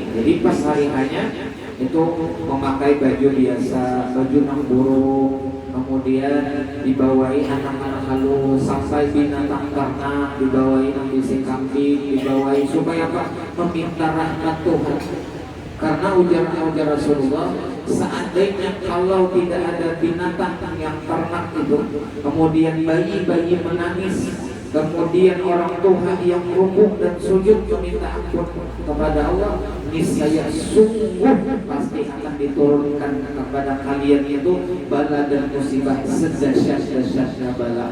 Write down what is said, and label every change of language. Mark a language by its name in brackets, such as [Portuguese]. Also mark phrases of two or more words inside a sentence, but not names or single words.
[Banjar] Jadi pas hari hanya itu memakai baju biasa, baju nang burung, kemudian dibawahi anak-anak halus, sampai binatang ternak dibawahi nang bisi kambing, dibawahi supaya apa? [Indonesian] Meminta rahmat Tuhan. [Banjar] Karena ujar Rasulullah, [Indonesian] seandainya kalau tidak ada binatang yang ternak itu, kemudian bayi-bayi menangis, kemudian orang tua yang rukuk dan sujud meminta ampun kepada Allah, niscaya sungguh pasti akan diturunkan kepada kalian itu bala dan musibah sedahsyat-dahsyatnya bala.